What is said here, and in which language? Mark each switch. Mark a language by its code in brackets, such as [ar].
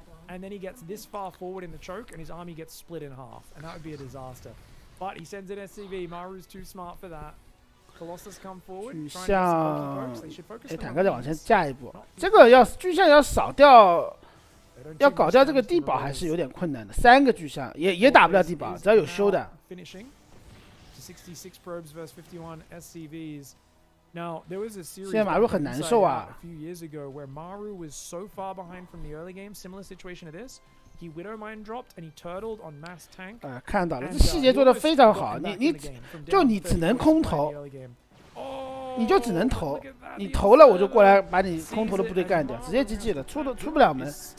[en] And then he gets this far forward in the choke, and his army gets split in half, and that would be a disaster. But he sends in SCV. Maru's too smart for that. Colossus come forward. [zh] 巨像，坦克再往前架一步，这个巨像要扫掉，要搞掉这个地堡还是有点困难的。 3个巨像也打不了地堡，只要有修的。 [en] 66 probes versus 51 SCVs. Now there was a series [zh] 现在马路很难受啊 [en] a few years ago where Maru was so far behind from the early game, similar situation to this. He Widow Mine dropped and he turtled on mass tank. [zh] 看到了，这细节做得非常好。你只能空投，你就只能投，你投了我就过来把你空投的部队干掉，直接 GG 了，出不了门。